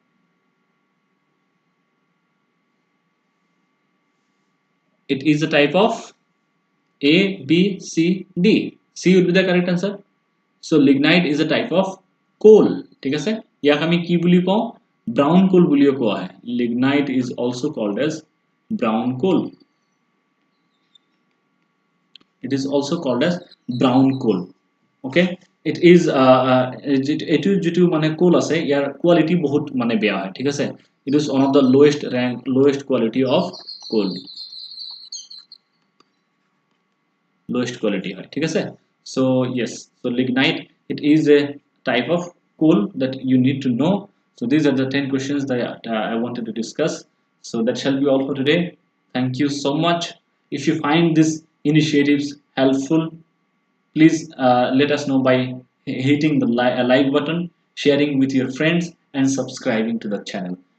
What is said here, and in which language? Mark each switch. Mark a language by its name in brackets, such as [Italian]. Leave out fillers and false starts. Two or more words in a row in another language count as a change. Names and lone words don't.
[English] It is a type of A, B, C, D. C would be the correct answer. So lignite is a type of coal. [Assamese] ঠিক আছে ইয়াক আমি কি বুলি কওঁ, [English] brown coal [Assamese] বুলিও কোৱা হয়. [English] Lignite is also called as brown coal. It is also called as brown coal, okay. It is [Assamese] এইটো যিটো মানে coal আছে যাৰ quality বহুত মানে বেয়া হয়, ঠিক আছে. [English] It is one of the lowest quality of coal, lowest quality hoy, [Assamese] ঠিক আছে. [English] So yes, so lignite, it is a type of coal that you need to know. So these are the 10 questions that I wanted to discuss. So that shall be all for today. Thank you so much. If you find these initiatives helpful, please let us know by hitting the like button, sharing with your friends and subscribing to the channel.